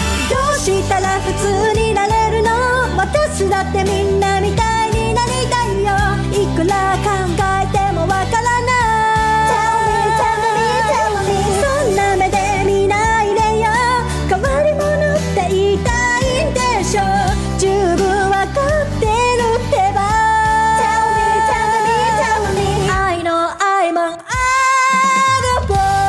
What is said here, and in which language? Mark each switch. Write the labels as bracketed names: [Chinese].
[Japanese] どうしたら普通になれるの。私だってみんなみたいになりたいよ。いくら考えてもわからない。 [English] Tell me, tell me, tell me [Japanese] そんな目で見ないでよ。変わり者って言いたいんでしょ。十分わかってるってば。 [English] Tell me, tell me, tell me I know I'm an oddball。